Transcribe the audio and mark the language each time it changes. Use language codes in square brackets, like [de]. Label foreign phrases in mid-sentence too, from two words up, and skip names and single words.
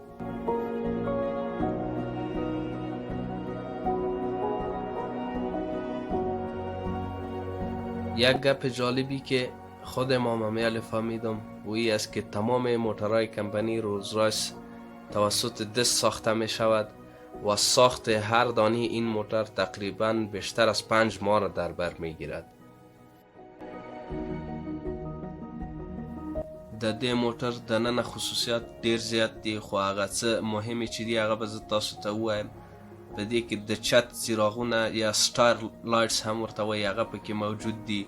[fa] یک گپ جالبی که خود امام امیل فهمیدم و ای است که تمام موتورهای کمپانی رولز رایس توسط دست ساخته می شود و ساخت هر دانه این موتور تقریبا بیشتر از 5 ماه را در بر می گیرد. [ps] د دې موټر دننه خصوصیات ډیر زیات دي، خو هغه څه مهمې چې دي هغه به زه تاسو ته ووایم. په دې کې د چت څراغونه یا [en] star lights [ps] هم ورته وایي هغه پکې موجود دي.